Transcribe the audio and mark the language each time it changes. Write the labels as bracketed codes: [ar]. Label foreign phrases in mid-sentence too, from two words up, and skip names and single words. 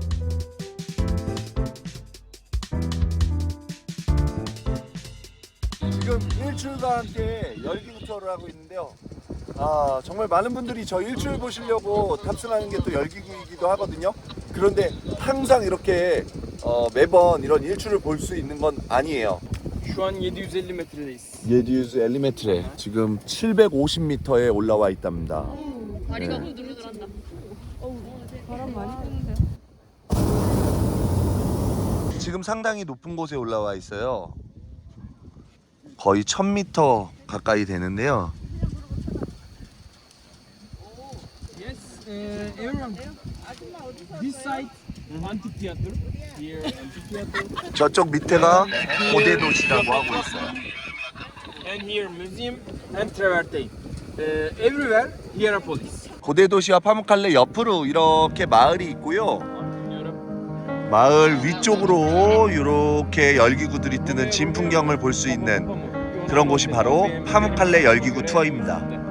[ko] 지금 일출과 함께 열기구 투어를 하고 있는데요. 정말 많은 분들이 저 일출 보시려고 탑승하는 게 또 열기구이기도 하거든요. 그런데 항상 이렇게 매번 이런 일출을 볼 수 있는 건 아니에요. [tr] Şu an 750 metredeyiz. [ko] 750m 지금 750m에 올라와 있답니다. 다리가 후들후들한다. 바람 많이 부는데. 지금 상당히 높은 곳에 올라와 있어요. 거의 1000m 가까이 되는데요. [en] Yes, everyone. This side, amphitheater. Here, amphitheater. [ko] 저쪽 밑에가 고대 도시라고 하고 있어요. [en] And here, museum and travertine. Everywhere, Hierapolis. [ko] 고대 도시와 파묵칼레 옆으로 이렇게 마을이 있고요. 마을 위쪽으로 이렇게 열기구들이 뜨는 진풍경을 볼 수 있는 그런 곳이 바로 파묵칼레 열기구 투어입니다.